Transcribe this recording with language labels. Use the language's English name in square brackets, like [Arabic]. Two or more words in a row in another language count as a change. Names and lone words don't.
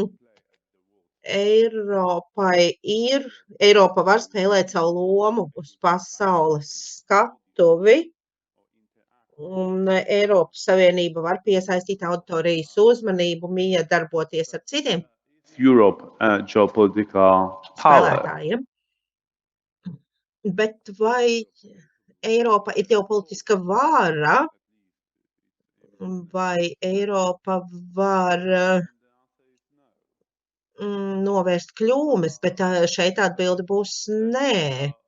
[Latvian] Eiropa var spēlēt savu lomu uz pasaules skatuvi, un Eiropas Savienība var piesaistīt auditorijas uzmanību, darboties ar citiem [English] Europe geopolitical power. [Latvian] spēlētājiem. Bet vai Eiropa ir ģeopolitiska vara, vai Eiropa var novērst kļūmes, bet šeit atbilde būs nē.